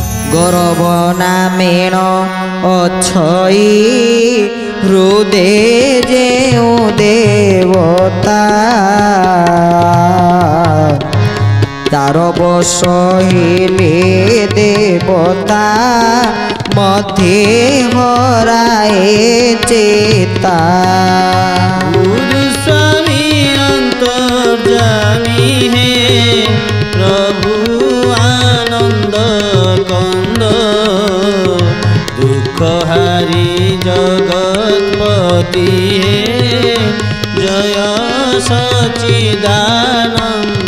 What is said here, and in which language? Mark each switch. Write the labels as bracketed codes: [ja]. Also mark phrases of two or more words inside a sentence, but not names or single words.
[or] ଗର୍ବ ନାମେଣ ଅଛଇ ହୃଦେ ଯେଉଁ ଦେବତା ତାର ବଶ ହେଲେ ଦେବତା ମଧ୍ୟେ ହରାଏ ଚେତା। [hi] गुरु स्वामी अंतर्जामी है प्रभु आनंद कंद दुख हारी जगतपति है जय सच्चिदानंद।